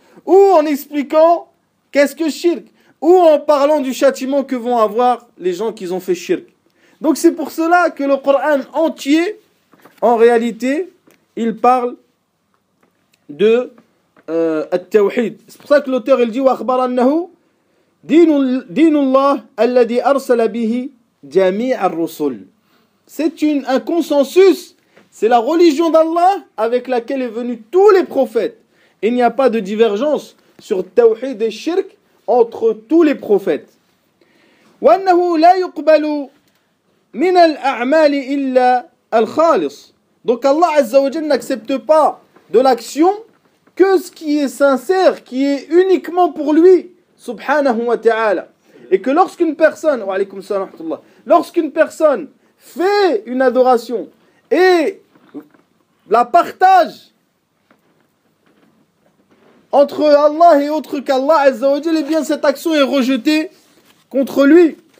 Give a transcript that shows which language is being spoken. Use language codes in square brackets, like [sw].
[fr] Ou en expliquant qu'est-ce que shirk. Ou en parlant du châtiment que vont avoir les gens qui ont fait shirk. Donc c'est pour cela que le Coran entier, en réalité, il parle de التوحيد. [ar] سبحانه وتعالى قال وأخبر أنه دين الله الذي أرسل به جميع الرسل. [fr] C'est un consensus. C'est la religion d'Allah avec laquelle est venu tous les prophètes. Il n'y a pas de divergence sur التوحيد et الشرك entre tous les prophètes. [ar] وأنه لا يقبل من الأعمال إلا الخالص. [fr] Donc Allah Azza wa Jalla n'accepte pas de l'action que ce qui est sincère, qui est uniquement pour lui, subhanahu wa ta'ala. Et que lorsqu'une personne fait une adoration et la partage entre Allah et autre qu'Allah, azza wa jalla, eh bien cette action est rejetée contre lui.